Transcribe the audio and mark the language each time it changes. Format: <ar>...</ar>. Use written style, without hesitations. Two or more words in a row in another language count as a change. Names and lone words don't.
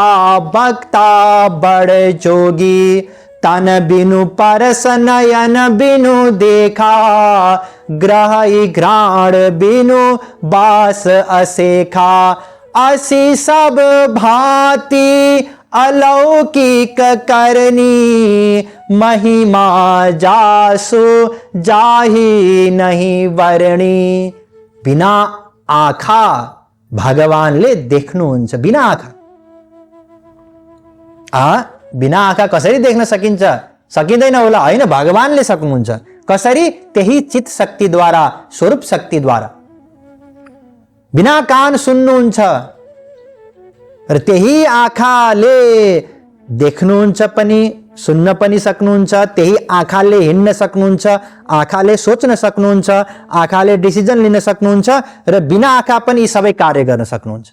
<awa>भक्ता बड़ जोगी, तन बिनु परस नयन बिनु देखा, ग्रह घ्राण बिनु बास असेखा, असी सब भांति अलौकिक करनी, महिमा जासु जाही नहीं वर्णी।</awa> <ne>बिना आँखा भगवानले देख्नुहुन्छ, बिना आँखा। बिना आँखा कसरी देख्न सकिन्छ? सकिँदैन होला, होइन, भगवानले सक्नुहुन्छ। कसरी? त्यही चित शक्तिद्वारा, स्वरूप शक्तिद्वारा। बिना कान सुन्नुहुन्छ र त्यही आँखाले देख्नुहुन्छ पनि, सुन्न पनि सक्नुहुन्छ, त्यही आँखाले हिँड्न सक्नुहुन्छ, आँखाले सोच्न सक्नुहुन्छ, आँखाले डिसिजन लिन सक्नुहुन्छ र बिना आँखा पनि यी सबै कार्य गर्न सक्नुहुन्छ।</ne>